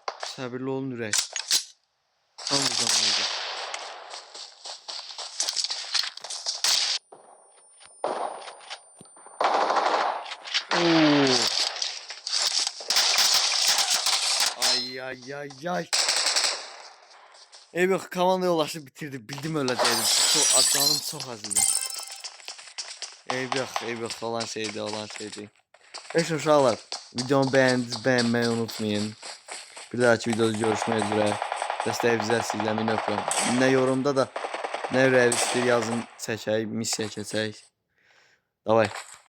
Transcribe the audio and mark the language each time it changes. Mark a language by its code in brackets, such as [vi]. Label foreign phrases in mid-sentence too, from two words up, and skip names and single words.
[az] Səbirli olun ürək. Tam bu zaman idi. Oo. Ay ay ay ay. Eyvah, komanda yoldaşı bitirdi. Bildim öləcəydim. Canım çox az idi. Eyvah olan şeydi. [tr] Beş uşaqlar, videomu beğenmeyi unutmayın. Bir dahaki videoda görüşmek üzere. [az] Dəstəyinizə sizdən minnətdaram. Ne yorumda da ne ürəyiniz istəyir yazın, çəkək, missiya keçək. Davay.